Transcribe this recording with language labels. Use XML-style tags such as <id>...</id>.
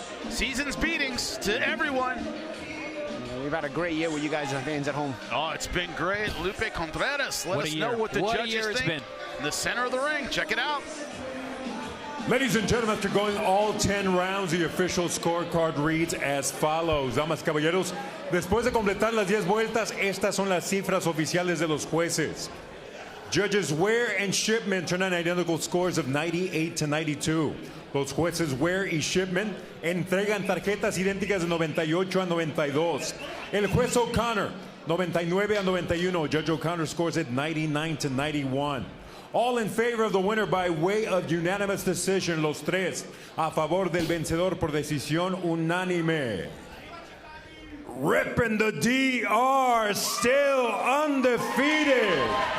<en>Season's beatings to everyone. We've had a great year with you guys and fans at home. Oh, it's been great. Lupe Contreras, let us know what the judges think. In the center of the ring, check it out. Ladies and gentlemen, after going all 10 rounds, the official scorecard reads as follows.</en> <es>Damas, caballeros, después de completar las 10 vueltas, estas son las cifras oficiales de los jueces.</es> <en>Judges Ware and Shipman turn on identical scores of 98 to 92.</en> <es>Los jueces Ware y Shipman entregan tarjetas idénticas de 98 a 92. El juez O'Connor, 99 a 91.</es> <en>Judge O'Connor scores it 99 to 91. All in favor of the winner by way of unanimous decision.</en> <es>Los tres a favor del vencedor por decisión unánime.</es> <en>Ripping the DR, still undefeated.</en>